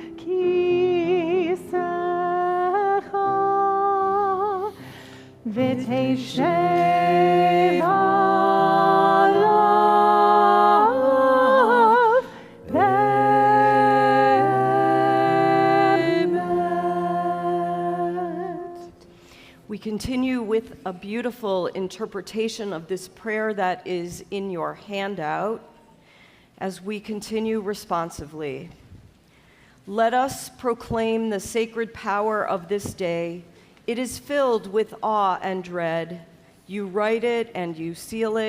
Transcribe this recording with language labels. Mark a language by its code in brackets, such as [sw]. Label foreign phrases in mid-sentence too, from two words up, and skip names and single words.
[he] כסאך ותשב עליו באמת. [en] We continue with a beautiful interpretation of this prayer that is in your handout as we continue responsively. Let us proclaim the sacred power of this day. It is filled with awe and dread. You write it and you seal it.